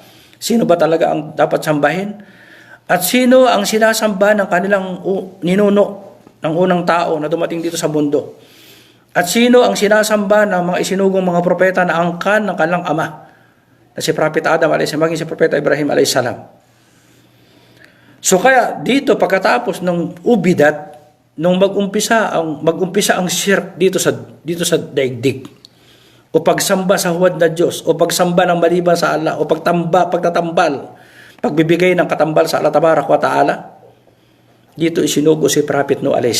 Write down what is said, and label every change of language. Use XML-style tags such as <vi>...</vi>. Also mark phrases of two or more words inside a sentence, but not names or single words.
<tl>Sino ba talaga ang dapat sambahin? At sino ang sinasamba ng kanilang ninuno ng unang tao na dumating dito sa mundo? At sino ang sinasamba ng mga isinugong mga propeta na angkan ng kanilang ama? Na si Prophet Adam a.s. maging si Propeta Ibrahim a.s. So kaya dito pagkatapos ng ubidat, nung mag-umpisa ang shirk dito sa daigdig, o pagsamba sa huwad na Diyos, o pagsamba ng maliban sa Allah, o pagtatambal, pagbibigay ng katambal sa Allah</tl> <ar>تبارك وتعالى,</ar> <tl>dito isinugo si Prophet Nuh a.s.</tl>